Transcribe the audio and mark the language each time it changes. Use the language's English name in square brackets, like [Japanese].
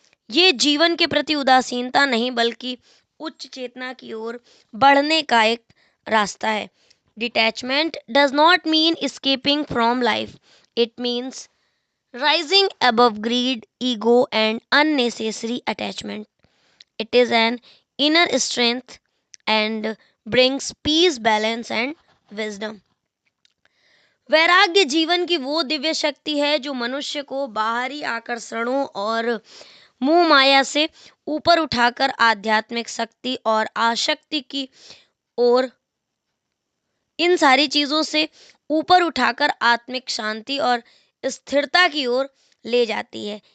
[Hindi] ये जीवन के प्रति उदासीनता नहीं, बल्कि उच्च चेतना की ओर बढ़ने का एक रास्ता है। [English] Detachment does not mean escaping from life, it means rising above greed, ego, and unnecessary attachment. It is an inner strength and brings peace, balance, and wisdom. [Hindi] वैराग्य जीवन की वो दिव्य शक्ति है जो मनुष्य को बाहरी आकर्षणों और मोह माया से ऊपर उठाकर आध्यात्मिक शक्ति और आसक्ति की ओर, इन सारी चीजों से ऊपर उठाकर आत्मिक शांति और स्थिरता की ओर ले जाती है।